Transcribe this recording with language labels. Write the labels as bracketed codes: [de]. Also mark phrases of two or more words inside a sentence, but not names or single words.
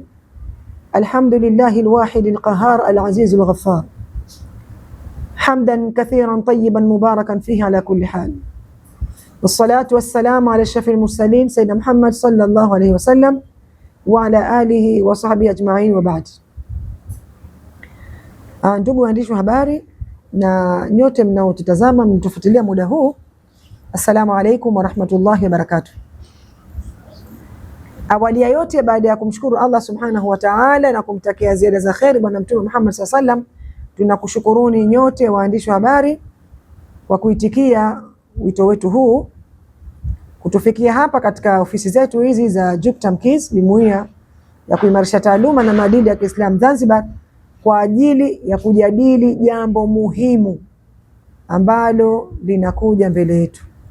[ar] الحمد لله الواحد القهار العزيز الغفار، حمدا كثيرا طيبا مباركا فيه على كل حال، والصلاة والسلام على الشفيع المرسلين سيدنا محمد صلى الله عليه وسلم وعلى آله وصحبه أجمعين وبعد. [sw] Ndugu waandishi wa habari na nyote mnaotutazama mnatufuatilia muda huu, [ar] السلام عليكم ورحمة الله وبركاته. [sw] Awali ya yote, baada ya kumshukuru Allah [ar] سبحانه وتعالى [sw] na kumtakia ziada za kheri bwana Mtume Muhammad [ar] صلى الله عليه وسلم, [sw] tunakushukuruni nyote waandishi wa habari kwa kuitikia wito wetu huu kutufikia hapa katika ofisi zetu hizi za Juktam Kids, jumuiya ya kuimarisha taaluma na maadili ya Kiislamu Zanzibar, kwa ajili ya kujadili jambo muhimu ambalo linakuja mbele yetu.